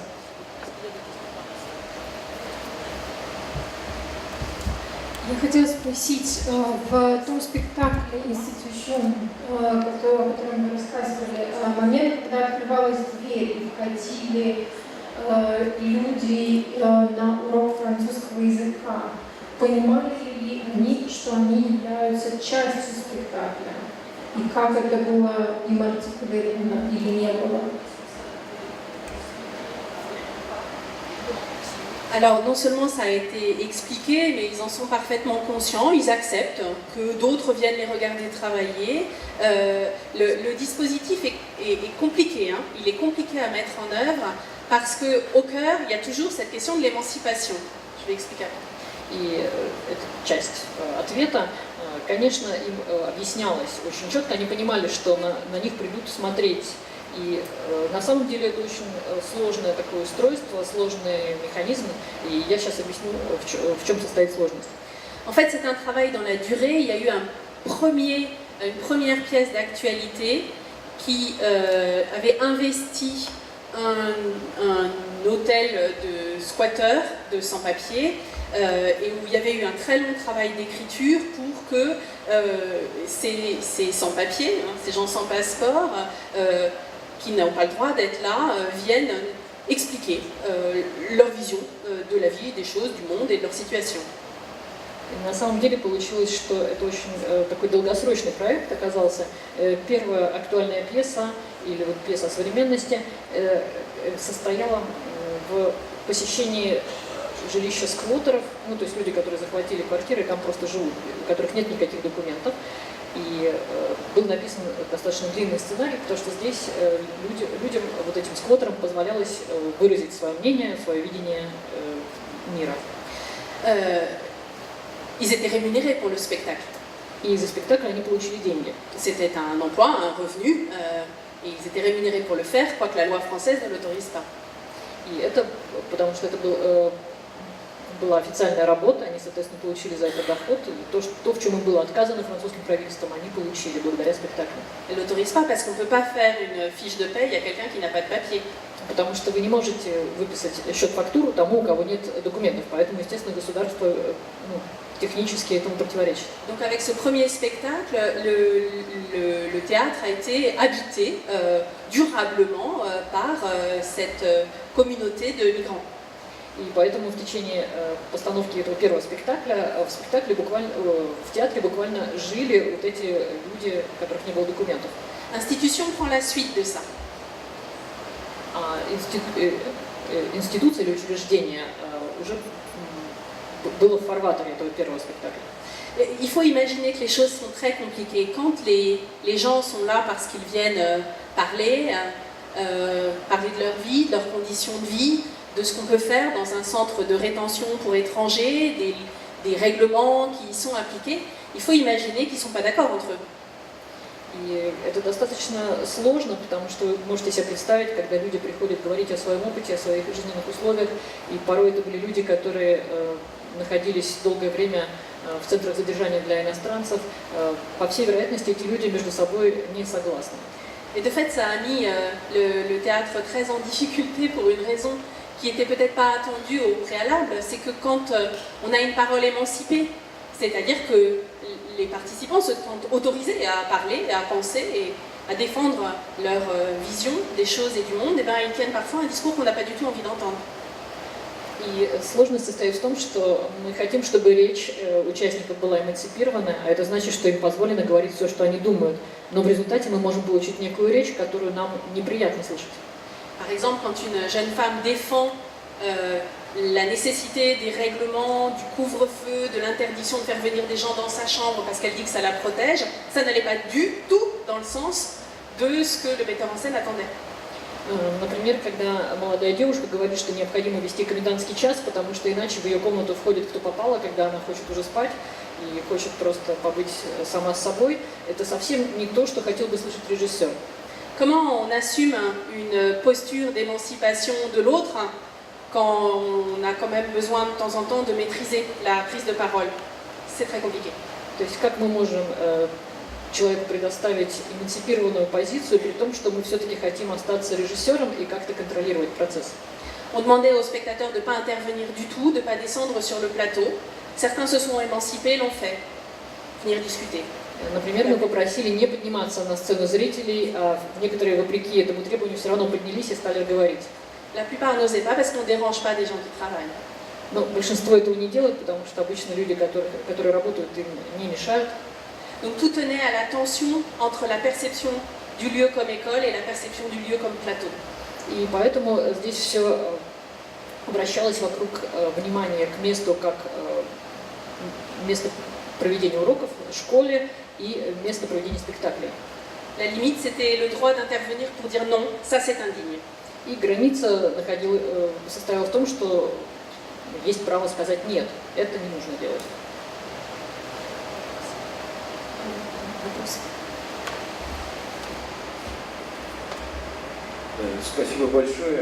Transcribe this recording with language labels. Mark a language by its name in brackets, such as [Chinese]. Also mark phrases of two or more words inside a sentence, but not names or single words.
[Russian] Я хотела спросить, в том спектакле «Институщен», о котором вы рассказывали, момент, когда открывалась дверь и входили люди на урок французского языка, понимали ли они, что они являются частью спектакля? И как это было им артикулировано или не было? [French] Alors non seulement ça a été expliqué, mais ils en sont parfaitement conscients, ils acceptent que d'autres viennent les regarder travailler. Le dispositif est compliqué, hein. Il est compliqué à mettre en œuvre parce qu'au cœur, il y a toujours cette question de l'émancipation. Je vais expliquer après. [Russian] И это часть ответа. Конечно, им объяснялось очень четко, они понимали, что на них придут смотреть. И на самом деле это очень сложное такое устройство, сложный механизм, и я сейчас объясню, в чем состоит сложность. [French] En fait, c'est un travail dans la durée. Il y a eu une première pièce d'actualité qui avait investi un hôtel de squatteurs, de sans-papiers, et où il y avait eu un très long travail d'écriture pour que ces sans-papiers, hein, ces gens sans passeport, qui n'ont pas le droit d'être là, viennent expliquer leur vision de la vie, des choses, du monde et de leur situation. [Russian] И на самом деле получилось, что это очень такой долгосрочный проект оказался. Первая актуальная пьеса, или вот пьеса о современности, состояла в посещении жилища сквотеров, ну то есть люди, которые захватили квартиры и там просто живут, у которых нет никаких документов. И был написан достаточно длинный сценарий, потому что здесь людям, вот этим сквотерам, позволялось выразить свое мнение, свое видение мира. [French] Ils étaient rémunérés pour le spectacle. [Russian] И за спектакль они получили деньги. [French] C'était un emploi, un revenu, et ils étaient rémunérés pour le faire, quoique la loi française ne l'autorise pas. [Russian] И это, потому что это была официальная работа, они, соответственно, получили за это доход, и то, в чем им было отказано французским правительством, они получили благодаря спектаклю. [French] Elle l'autorise pas parce qu'on ne peut pas faire une fiche de paie à quelqu'un qui n'a pas de papier. [Russian] Потому что вы не можете выписать счет-фактуру тому, у кого нет документов, поэтому, естественно, государство технически этому противоречит. [French] Donc avec ce premier spectacle, le théâtre a été habité durablement par cette communauté de migrants. [Russian] И поэтому в течение постановки этого первого спектакля в театре буквально жили вот эти люди, у которых не было документов. [French] L'institution prend la suite de ça. [Russian] А институция или учреждение уже было в фарватере этого первого спектакля. [French] Il faut imaginer que les choses sont très compliquées. Quand les gens sont là parce qu'ils viennent parler de leur vie, de leurs conditions de vie, de ce qu'on peut faire dans un centre de rétention pour étrangers, des règlements qui y sont appliqués, il faut imaginer qu'ils ne sont pas d'accord entre eux. [Russian] И это достаточно сложно, потому что вы можете себе представить, когда люди приходят говорить о своем опыте, о своих жизненных условиях, и порой это были люди, которые находились долгое время в центрах задержания для иностранцев. По всей вероятности, эти люди между собой не согласны. [French] Et de fait, ça a mis le théâtre très en difficulté pour une raison qui n'était peut-être pas attendue au préalable, c'est que quand on a une parole émancipée, c'est-à-dire que les participants se sentent autorisés à parler, à penser et à défendre leur vision des choses et du monde, et bien ils tiennent parfois un discours qu'on n'a pas du tout envie d'entendre. [Russian] И сложность состоит в том, что мы хотим, чтобы речь участников была эмансипирована, а это значит, что им позволено говорить все, что они думают. Но в результате мы можем получить некую речь, которую нам неприятно слышать. [French] Par exemple, quand une jeune femme défend la nécessité des règlements, du couvre-feu, de l'interdiction de faire venir des gens dans sa chambre parce qu'elle dit que ça la protège, ça n'allait pas du tout dans le sens de ce que le metteur en scène attendait. [Russian] Например, когда молодая девушка говорит, что необходимо вести комендантский час, потому что иначе в ее комнату входит кто попало, когда она хочет уже спать и хочет просто побыть сама с собой, это совсем не то, что хотел бы слышать режиссер. [French] Comment on assume une posture d'émancipation de l'autre quand on a quand même besoin de temps en temps de maîtriser la prise de parole? C'est très compliqué. [Russian] То есть как мы можем человеку предоставить эмансипированную позицию, при том, что мы все-таки хотим остаться режиссером и как-то контролировать процесс. [French] On demandait aux spectateurs de ne pas intervenir du tout, de ne pas descendre sur le plateau. Certains se sont émancipés, l'ont fait. Venir discuter. [Russian] Например, мы попросили не подниматься на сцену зрителей, а некоторые, вопреки этому требованию, все равно поднялись и стали говорить. [French] La plupart n'osaient pas parce qu'on ne dérange pas des gens qui travaillent. [Russian] Но большинство этого не делают, потому что обычно люди, которые работают, им не мешают. [French] Donc tout tenait à la tension entre la perception du lieu comme école et la perception du lieu comme plateau. [Russian] И поэтому здесь все обращалось вокруг внимания к месту как место проведения уроков в школе и место проведения спектаклей. [French] La limite, c'était le droit d'intervenir pour dire non, ça c'est indigne. [Russian] И граница состояла в том, что есть право сказать нет, это не нужно делать. Спасибо большое.